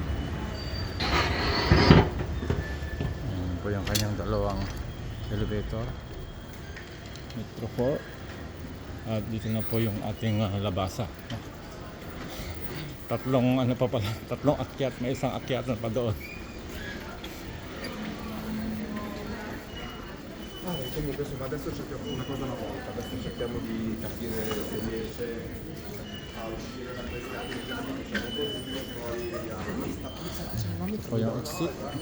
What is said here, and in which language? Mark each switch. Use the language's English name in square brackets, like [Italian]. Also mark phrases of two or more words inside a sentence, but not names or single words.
[Filipino] Ayan po yung kanyang dalawang elevator, Metro 4. At dito na po yung ating labasa. Tatlong akyat, may isang akyat na pa doon. [Italian] Quindi questo adesso cerchiamo una cosa alla volta, adesso cerchiamo di capire se riesce a uscire da queste altre diciamo così e poi vediamo. [Filipino] Ito po yung exit.